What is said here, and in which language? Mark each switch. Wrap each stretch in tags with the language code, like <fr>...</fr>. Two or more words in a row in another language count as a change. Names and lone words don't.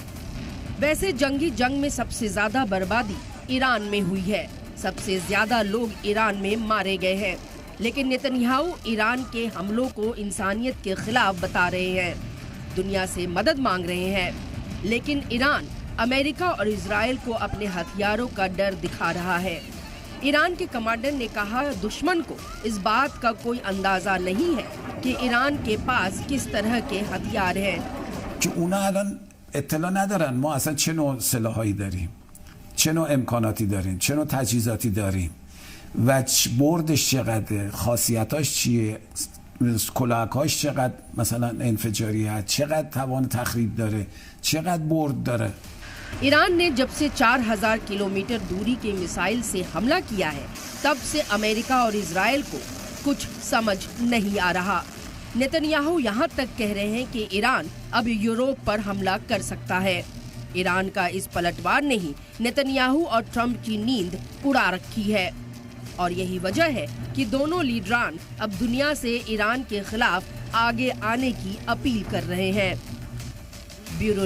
<hi>वैसे जंगी जंग में सबसे ज्यादा बर्बादी ईरान में हुई है, सबसे ज्यादा लोग ईरान में मारे गए हैं, लेकिन नेतन्याहू ईरान के हमलों को इंसानियत के खिलाफ बता रहे हैं, दुनिया से मदद मांग रहे हैं। लेकिन ईरान अमेरिका और इजराइल को अपने हथियारों का डर दिखा रहा है। ईरान के कमांडर ने कहा दुश्मन को इस बात का कोई अंदाजा नहीं है कि ईरान के पास किस तरह के हथियार हैं।</hi> <fa>اطلاع ندارن ما اصلا چه نوع سلاحایی داریم، چه نوع امکاناتی داریم، چه نوع تجهیزاتی داریم و بردش چقدره، خاصیتاش چیه، کلاهکاش چقدر مثلا انفجاری هست، چقدر توان تخریب داره، چقدر برد داره.</fa> <hi>ईरान ने जब से 4000 किलोमीटर दूरी के मिसाइल से हमला किया है, तब से अमेरिका और इजराइल को कुछ समझ नहीं आ रहा। नेतन्याहू यहाँ तक कह रहे हैं कि ईरान अब यूरोप पर हमला कर सकता है। ईरान का इस पलटवार ने ही नेतन्याहू और ट्रंप की नींद उड़ा रखी है, और यही वजह है कि दोनों लीडरान अब दुनिया से ईरान के खिलाफ आगे आने की अपील कर रहे हैं।</hi>